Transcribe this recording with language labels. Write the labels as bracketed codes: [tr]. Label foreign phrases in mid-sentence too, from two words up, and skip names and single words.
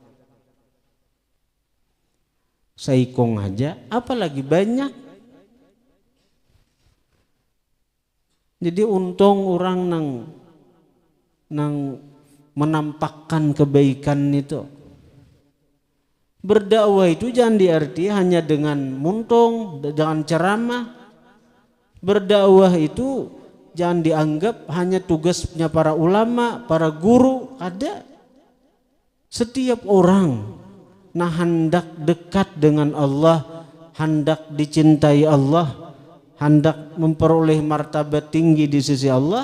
[bjn] Saikong aja apalagi banyak. Jadi untung orang nang menampakkan kebaikan itu. [id] Berdakwah itu jangan diarti hanya dengan muntung, dengan ceramah. Berdakwah itu jangan dianggap hanya tugasnya para ulama, para guru. Ada setiap orang nah hendak dekat dengan Allah, hendak dicintai Allah, hendak memperoleh martabat tinggi di sisi Allah.